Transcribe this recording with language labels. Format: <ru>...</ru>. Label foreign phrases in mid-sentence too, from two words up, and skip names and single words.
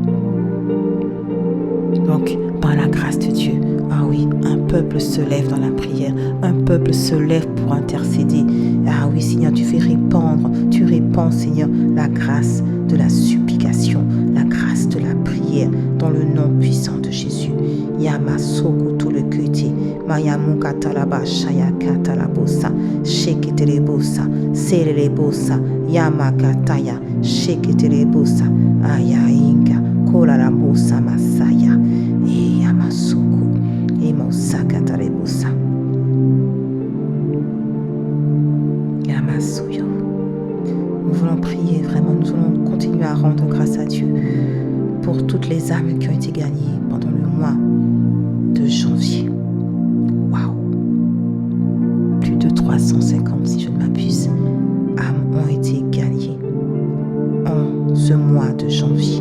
<fr>Donc, par la grâce de Dieu, ah oui, un peuple se lève dans la prière, un peuple se lève pour intercéder. Ah oui, Seigneur, tu répands, Seigneur, la grâce de la supplication, la grâce de la prière, dans le nom puissant de Jésus. Yamasoko tout le cuté, Mayamuka talaba shayaka talabosa, sheketelebosa, serelebosa, Yamakataya, sheketelebosa, ayainga, kolarabosa masaya, et Yamasoko, et Mosaka talebosa. Yamasuyo. Nous voulons prier vraiment, nous voulons continuer à rendre grâce à Dieu pour toutes les âmes qui ont été gagnées pendant le mois de janvier. Waouh! Plus de 350, si je ne m'abuse, âmes ont été gagnées en ce mois de janvier.</fr>